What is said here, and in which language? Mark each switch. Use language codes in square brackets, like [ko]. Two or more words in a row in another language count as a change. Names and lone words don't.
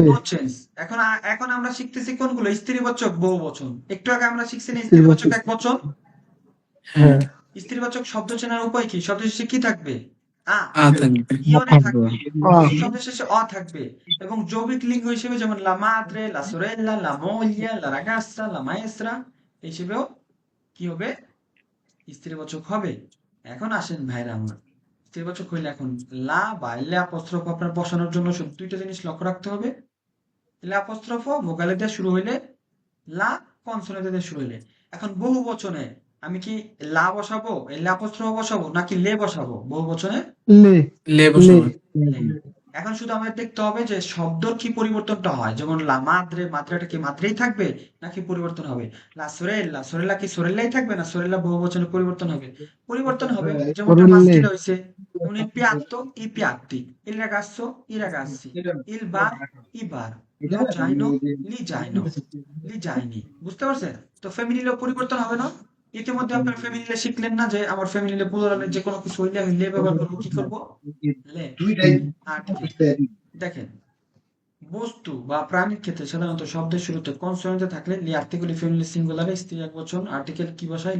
[en] no change. [bn] এখন এখন আমরা শিখতেছি কোনগুলো? স্ত্রীবাচক, বহুবচন। একটু আগে আমরা শিখছি না স্ত্রীবাচক স্ত্রীবাচক। একবচন? হ্যাঁ, হ্যাঁ স্ত্রীবাচক শব্দ চেনার উপায় কি? শব্দ শেষে কি থাকবে? আ। আ থাকবে। ইয়নে থাকবে থাকবে। আ শব্দের শেষে অ থাকবে। এবং যৌগিক লিঙ্গ হিসেবে যেমন [it] la madre, la sorella, la moglie, la ragazza, la maestra [bn] হিসেবেও কি হবে? স্ত্রীবাচক হবে। এখন আসেন ভাইরা আমার, স্ত্রীবাচক হইলে এখন লা বা লে অ্যাপোস্ট্রোফ আপনার বসানোর জন্য শুধু দুইটা জিনিস লক্ষ্য রাখতে হবে। লে অ্যাপোস্ট্রোফ ভোকালে দিয়ে শুরু হইলে, লা কনসোনেন্টে দিয়ে শুরু হইলে। এখন বহু বচনে আমি কি লা বসাবো, লে অ্যাপোস্ট্রোফ বসাবো, নাকি লে বসাবো বহু বচনে? লে লে লে বসাবো। লে। এখন শুধু আমাদের দেখতে হবে যে শব্দর কি পরিবর্তনটা হয়। যেমন [it] la madre, [bn] মাদ্রেটা কি মাদ্রেই থাকবে নাকি পরিবর্তন হবে? [it] la sorella, [bn] সোরেল্লা কি সোরেল্লাই থাকবে না সোরেল্লা বহু বচনে পরিবর্তন হবে? পরিবর্তন হবে, যেমনটা সরলে মাস্কিল হয়েছে। যেমন [it] il piatto, i piatti। il ragazzo, i ragazzi। il bar, i bar। lo zaino, li zaino। li zaini। [bn] বুঝতে পারছেন? তো ফ্যামিলিলেও পরিবর্তন হবে না? ইতিমধ্যে আপনার ফ্যামিলিলে শিখলেন না যে আমার ফ্যামিলিলে প্লুরালের যে কোনো কিছু হইলে আমি লে ব্যবহার করবো, কি করবো? লে। আর্টিকেল। দেখেন, বস্তু বা প্রাণীর ক্ষেত্রে সাধারণত শব্দের শুরুতে কনসোনেন্টে থাকলে [it] li articoli femminili [bn] সিঙ্গুলারে স্ত্রী একবচন আর্টিকেল কি বসাই?